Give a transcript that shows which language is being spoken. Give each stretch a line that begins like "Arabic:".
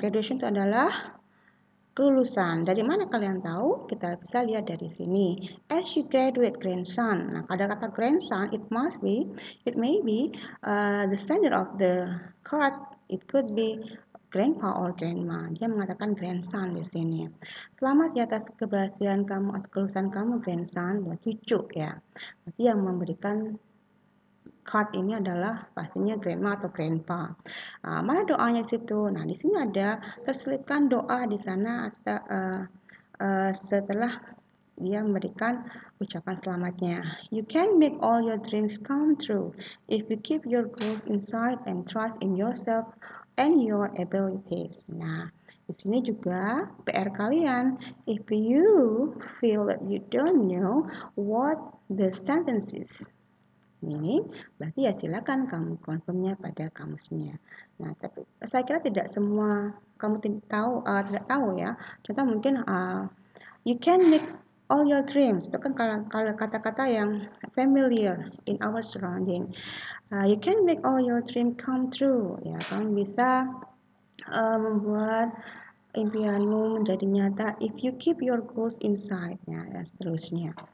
Indonesian: Graduation itu adalah kelulusan. Dari mana kalian tahu? Kita bisa lihat dari sini.
English: As you graduate grandson.
Indonesian: Nah, pada kata
English: grandson, it may be the sender of the card. It could be grandpa or grandma.
Indonesian: Dia mengatakan grandson di sini. Selamat di atas keberhasilan kamu atau kelulusan kamu grandson, cucu ya. Berarti yang memberikan card ini adalah pastinya grandma atau grandpa. Mana doanya di situ? Nah, di sini ada terselipkan doa di sana atau setelah dia memberikan ucapan selamatnya.
English: You can make all your dreams come true if you keep your goals inside and trust in yourself and your abilities.
Indonesian: Nah, di sini juga PR kalian.
English: If you feel that you don't know what the sentence is,
Indonesian: ini berarti ya silakan kamu confirmnya pada kamusnya. Nah, tapi saya kira tidak semua kamu tidak tahu ya. Contoh mungkin
English: you can make all your dreams.
Indonesian: Itu kan kalau kata-kata yang familiar
English: in our surrounding. You can make all your dreams come true.
Indonesian: Ya, kamu bisa membuat impianmu menjadi nyata
English: if you keep your goals inside
Indonesian: ya, dan seterusnya.